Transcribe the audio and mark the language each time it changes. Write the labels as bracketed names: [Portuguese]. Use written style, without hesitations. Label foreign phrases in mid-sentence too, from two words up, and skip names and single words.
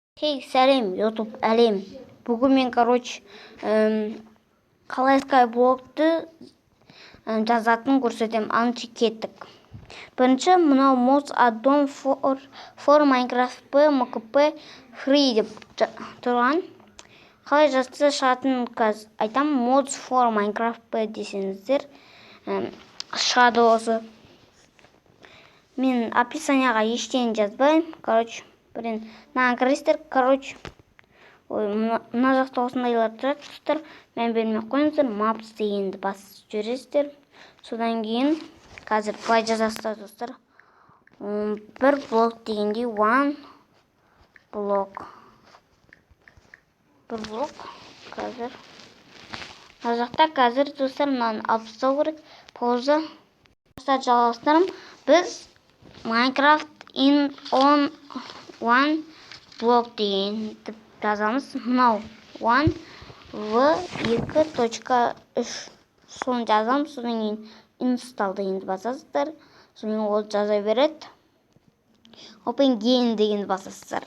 [Kazakh] Сәлем, YouTube әлем. Бүгін мен, қалай скайблокты жазатын көрсетем. Анчы кеттік. Бірінші, мынау [English] mods addon for Minecraft P, MKP free [Kazakh] деп тұрған. Қалай жазса шығатын айтам. [English] Mods for Minecraft P [Kazakh] десеңіздер шығады осы. Мен описанияға ештеңе жазбайым. Мына кірістер, мына жақта осындайлар тұрады, достар. Мән бермей қойыңыздар, maps дегенді басып жібересіздер. Содан кейін қазір былай жазасыздар, достар. Бір блок дегенде one блок. Бір блок қазір. Мына жақта қазір, достар, мынаны алып тастау керек. Пауза. Жалғастырам. Біз Minecraft on one блок дегенді жазамыз. Мынау one v2.3 соны жазамыз. Содан кейін install дегенді басасыздар. Содан кейін ол жаза береді. [English] Open game [Kazakh] дегенді басасыздар.